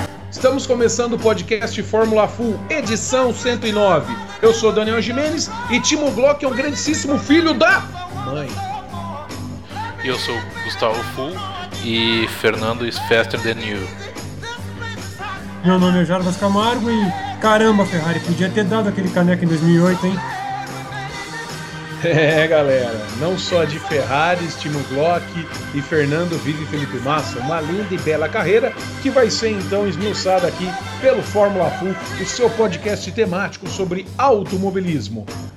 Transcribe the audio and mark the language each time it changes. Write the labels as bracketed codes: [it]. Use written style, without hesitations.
[pt] Estamos começando o podcast Fórmula Full, edição 109. Eu sou Daniel Gimenez e Timo Glock é um grandíssimo filho da mãe. E eu sou Gustavo Full e [en] Fernando is faster than you. [pt] Meu nome é Jarbas Camargo e caramba, Ferrari, podia ter dado aquele caneco em 2008, hein? É, galera, não só de Ferrari, Timo Glock e Fernando vive Felipe Massa, uma linda e bela carreira que vai ser então esmiuçada aqui pelo Fórmula Full, o seu podcast temático sobre automobilismo.